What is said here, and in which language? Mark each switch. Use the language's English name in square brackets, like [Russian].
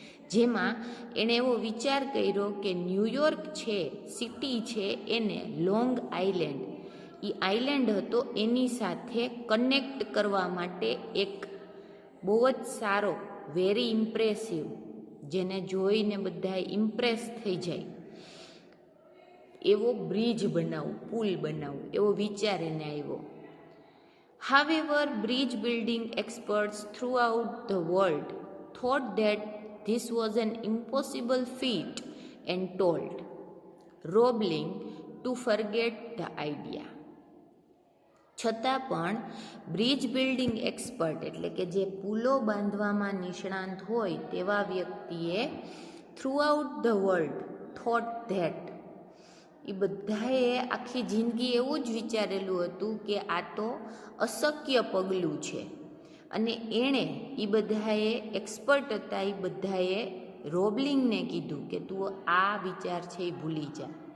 [Gujarati] જેમાં એણે એવો વિચાર કર્યો કે ન્યૂયોર્ક છે, સિટી છે, એને લોંગ આઇલેન્ડ, એ આઇલેન્ડ હતો એની સાથે કનેક્ટ કરવા માટે એક બહુ જ સારો, વેરી ઇમ્પ્રેસિવ, જેને જોઈને બધા ઇમ્પ્રેસ થઈ જાય એવો બ્રિજ બનાવવું, પુલ બનાવવું, એવો વિચાર એને આવ્યો. [English] However, bridge building experts throughout the world thought that this was an impossible feat and told Roebling to forget the idea. [Gujarati] છતાં પણ બ્રિજ બિલ્ડિંગ એક્સપર્ટ એટલે કે જે પુલો બાંધવામાં નિષ્ણાંત હોય તેવા વ્યક્તિએ [English] throughout the world thought that, [Gujarati] એ બધાએ આખી જિંદગી એવું જ વિચારેલું હતું કે આ તો અશક્ય પગલું છે, અને એણે એ બધાએ એક્સપર્ટ હતા, એ બધાએ રોબલિંગને કીધું કે તું આ વિચાર છે એ ભૂલી જા.